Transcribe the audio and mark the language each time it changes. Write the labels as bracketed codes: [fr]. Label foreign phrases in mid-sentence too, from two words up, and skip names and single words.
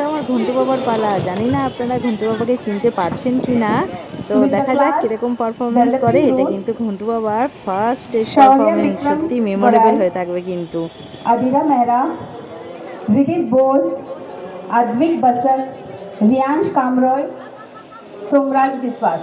[bn] ঘন্টু বাবার পালা। জানি না আপনারা ঘন্টু বাবাকে চিনতে পারছেন কি না। তো দেখা যাক কিরকম পারফরমেন্স করে। এটা কিন্তু ঘন্টু বাবার [en] first stage performance, [bn] সত্যি মেমোরেবল হয়ে থাকবে কিন্তু। Adira Mehra, Ridit Bose, Advik Basak, Riyansh Kamroy, Somraj Biswas.